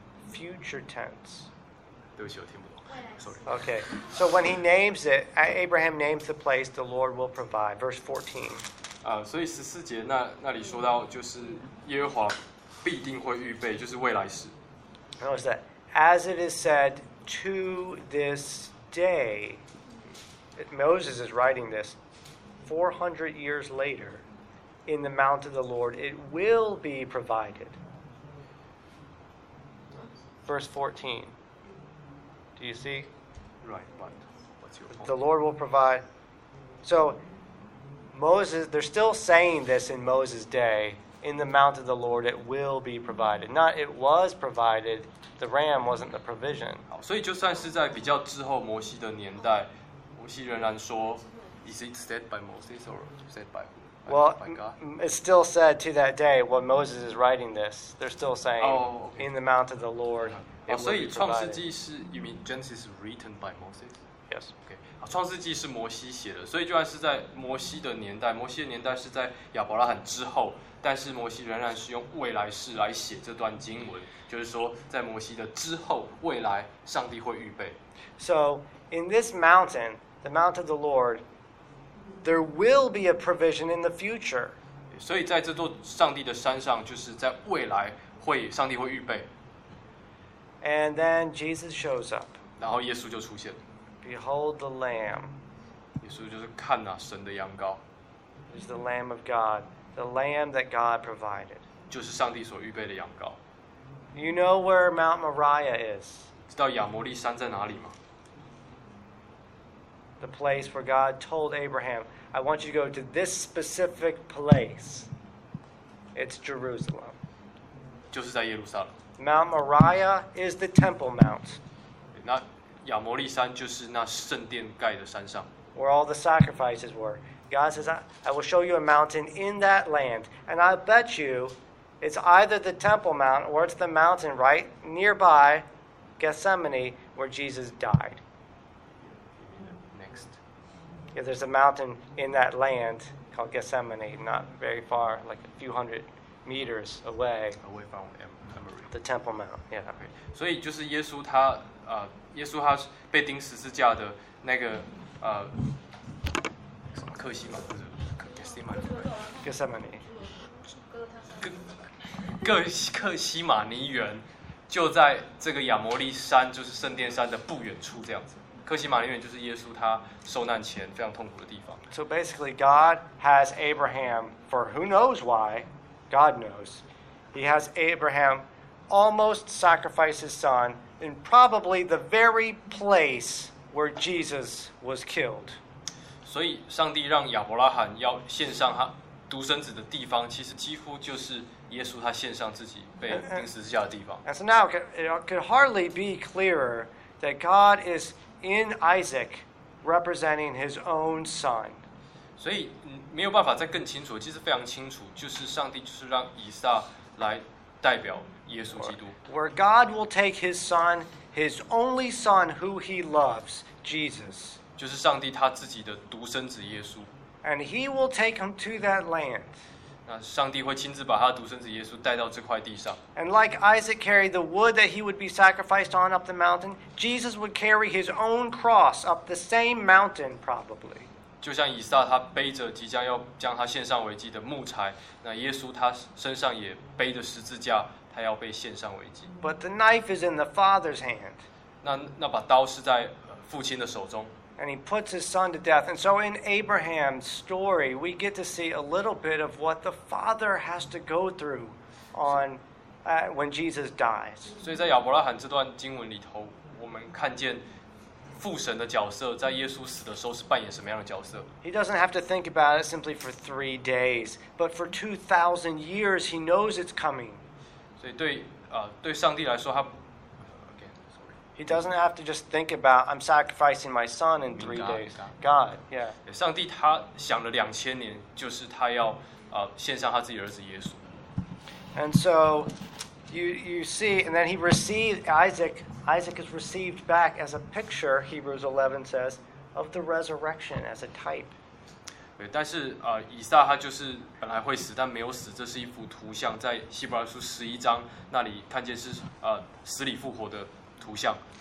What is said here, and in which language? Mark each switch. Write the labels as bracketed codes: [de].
[en] Future tense. [zh] 对不起，我听不懂。 [en] Sorry. Okay. So when he names it, Abraham names the place, "The Lord will provide." Verse 14. [zh] 所以十四节那里说到，就是耶和华必定会预备，就是未来时。 [en] How is that? As it is said to this day, Moses is writing this 400 years later in the mount of the Lord, it will be provided. Verse 14. Do you see? Right, but what's your point? The Lord will provide. So. Moses, they're still saying this in Moses' day, in the mount of the Lord, it will be provided. Not it was provided, the ram wasn't the provision. [zh] 好，所以就算是在比较之后摩西的年代，摩西仍然说 [en] Is it said by Moses or said by God? Well, it's still said to that day when Moses is writing this. They're still saying, in the mount of the Lord, it will be provided. [zh] 所以创世纪是 [en] You mean Genesis written by Moses? Yes. Okay. [zh] 创世纪是摩西写的，所以就算是在摩西的年代，摩西的年代是在亚伯拉罕之后，但是摩西仍然是用未来式来写这段经文，就是说在摩西的之后，未来上帝会预备。 [en] So, in this mountain, the mount of the Lord, there will be a provision in the future. [zh] 所以在这座上帝的山上，就是在未来会上帝会预备。 [en] And then Jesus shows up. [zh] 然后耶稣就出现了。 [en] Behold the Lamb. [zh] 耶稣就是看啊，神的羊羔。 [en] It's the Lamb of God, the Lamb that God provided. [zh] 就是上帝所预备的羊羔。 [en] You know where Mount Moriah is? [zh] 知道亚摩利山在哪里吗？ [en] The place where God told Abraham, I want you to go to this specific place. It's Jerusalem. [zh] 就是在耶路撒冷。 [en] Mount Moriah is the Temple Mount. [zh] 那亚摩利山就是那圣殿盖的山上。 [en] Where all the sacrifices were. God says, I will show you a mountain in that land. And I bet you it's either the Temple Mount or it's the mountain right nearby Gethsemane where Jesus died. Next. Yeah, there's a mountain in that land called Gethsemane, not very far, like a few hundred meters away. Away from Emory. The Temple Mount, yeah. Okay. [zh] 所以就是耶稣他耶稣他被钉十字架的那个什么克西玛不是克西玛克西玛尼克西玛尼园就在这个亚摩利山就是圣殿山的不远处这样子克西玛尼园就是耶稣他受难前非常痛苦的地方 [en] So basically God has Abraham for who knows why God knows He has Abraham almost sacrifice his sonIn probably the very place where Jesus was killed. [zh] 所以上帝让亚伯拉罕要献上他独生子的地方，其实几乎就是耶稣他献上自己被钉十字架的地方。 [en] And so now it could hardly be clearer that God is in Isaac, representing His own Son. [zh] 所以没有办法再更清楚，其实非常清楚，就是上帝就是让以撒来代表。 [en] Where God will take His Son, His only Son, who He loves, Jesus. [zh] 就是上帝他自己的独生子耶稣。 [en] And He will take Him to that land. [zh] 那上帝会亲自把他独生子耶稣带到这块地上。 [en] And like Isaac carried the wood that he would be sacrificed on up the mountain, Jesus would carry His own cross up the same mountain, probably. [zh] 就像以撒他背着即将要将他献上为祭的木材，那耶稣他身上也背着十字架。他要被献上为祭。 [en] But the knife is in the Father's hand. [zh] 那把刀是在父亲的手中。 [en] And he puts his son to death. And so in Abraham's story, we get to see a little bit of what the father has to go through on when Jesus dies. [zh] 所以在亚伯拉罕这段经文里头，我们看见父神的角色在耶稣死的时候是扮演什么样的角色。 [en] He doesn't have to think about it simply for 3 days, but for 2,000 years, he knows it's coming. [zh] 所以对对上帝来说，他 [en] He doesn't have to just think about I'm sacrificing my son in 3 days. God, yeah. [zh] 上帝他想了两千年，就是他要献上他自己儿子耶稣。 [en] And so you see, and then he received Isaac. Isaac is received back as a picture. Hebrews 11 says of the resurrection as a type. [zh] 但是以撒他就是本来会死，但没有死，这是一幅图像，在希伯来书十一章那里看见是死里复活的图像。